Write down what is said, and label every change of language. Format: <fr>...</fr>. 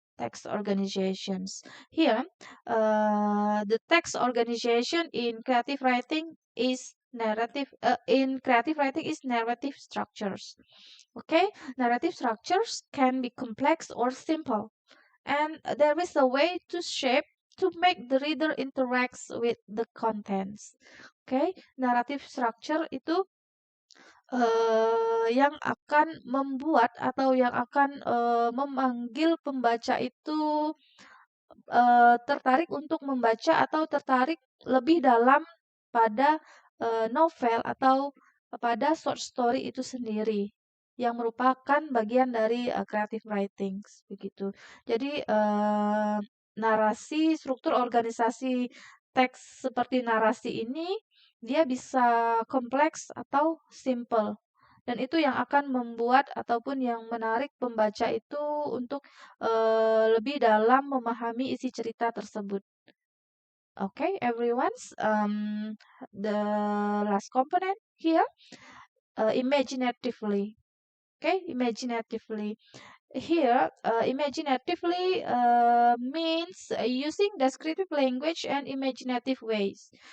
<en>Text organizations. Here, the text organization in creative writing is narrative. In creative writing is narrative structures. Okay, narrative structures can be complex or simple, and there is a way to shape to make the reader interacts with the contents.</en> <id>Okay, narrative structure itu yang akan membuat atau yang akan memanggil pembaca itu tertarik untuk membaca atau tertarik lebih dalam pada novel atau pada short story itu sendiri yang merupakan bagian dari creative writing begitu. Jadi narasi, struktur organisasi teks seperti narasi ini dia bisa kompleks atau simple. Dan itu yang akan membuat ataupun yang menarik pembaca itu untuk lebih dalam memahami isi cerita tersebut.</id> <en>Okay, everyone's the last component here, imaginatively. Okay, imaginatively. Here, imaginatively means using descriptive language and imaginative ways.</en>